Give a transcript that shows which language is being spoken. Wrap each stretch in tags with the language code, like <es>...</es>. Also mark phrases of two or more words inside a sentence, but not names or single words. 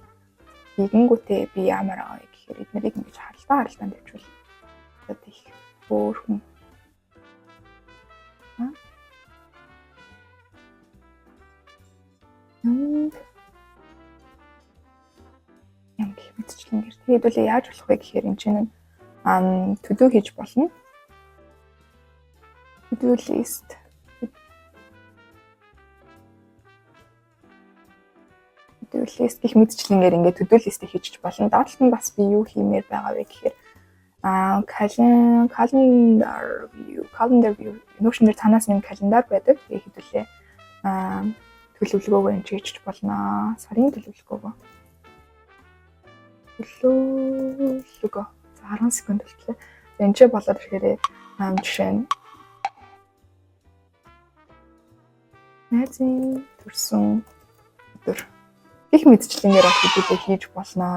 <mn>Тэгэнгүүтээ би ямар аа гэхээр эднэрийг ингэж харалтаанд тавьчихвал одоо их хөөрхөн юм гэх мэдчлэнгээр хэдүүлээ яаж болох вэ гэхээр энэ чинь төдөө хийж болно.</mn> <en>To-do list</en> <mn>гэх мэдчлэнгээр ингээд</mn> <en>to-do list-</en> <mn>ийг хийчих болно. Доотлолт нь бас би юу хиймээр байгаа вэ гэхээр</mn> <en>calendar view</en> <mn>Notion-ээр цаанаас нэг календар байдаг. Тэгээ хэдүүлээ төлөвлөгөөгөө энэ хийчих болно. Сарын төлөвлөгөөгөө. За 10 секунд болтлоо. Энд ч болоод ирэхээр жишээ нь найзын төрсөн өдөр их мэдчлэнгээр хэдүүлээ хийж болно.</mn>